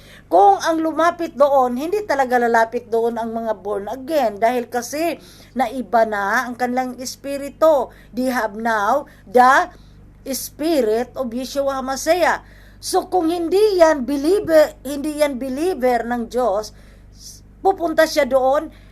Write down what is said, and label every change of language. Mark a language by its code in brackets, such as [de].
[tl] Kung ang lumapit doon, hindi talaga lalapit doon ang mga born again, dahil kasi naiba na ang kanilang espiritu. [en] They have now the Spirit of Yeshua HaMashiach. [tl] So kung hindi yan believer ng Diyos, pupunta siya doon.